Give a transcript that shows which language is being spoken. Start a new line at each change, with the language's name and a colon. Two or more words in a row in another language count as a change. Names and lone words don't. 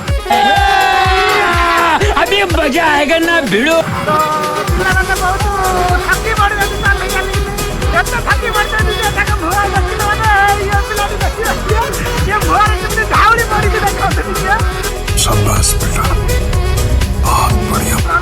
Hindi: अभी मजा आएगा ना भिड़ो।
Odia: तो ପିଲାମାନେ ବହୁତ ଥାକି ପଡ଼ିଛନ୍ତି ଚାଲି ଚାଲି ଏତେ ଥାକି ପଡ଼ିଛନ୍ତି ଯେ ତାଙ୍କ ମୁହଁ ଦେଖିଲେ ମାନେ ଇଏ ପିଲାଟି ଦେଖି ଇଏ ମୁହଁରେ କେମିତି ଧାଉଳି ପଡ଼ିକି ଦେଖନ୍ତି ଟିକେ
Hindi: शाबाश बेटा बहुत बढ़िया